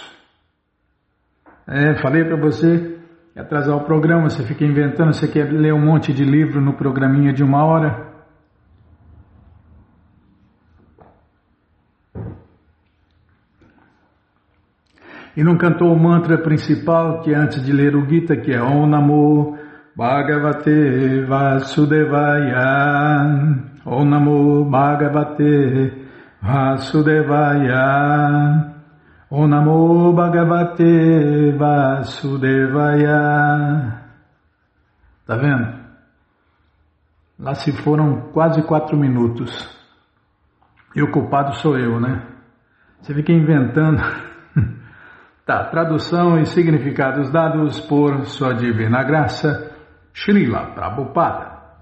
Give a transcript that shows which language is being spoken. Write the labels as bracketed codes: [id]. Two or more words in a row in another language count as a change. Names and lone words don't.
[pt] Falei para você atrasar o programa, você fica inventando, você quer ler um monte de livro no programinha de 1 hora. E não cantou o mantra principal, que é antes de ler o Gita, que é [sa] Om Namo Bhagavate Vasudevaya. Om Namo Bhagavate Vasudevaya. Om Namo Bhagavate Vasudevaya. [pt] Tá vendo? Lá se foram quase 4 minutos. E o culpado sou eu, né? Você fica inventando... Tá, tradução e significados dados por Sua Divina Graça, Srila Prabhupada.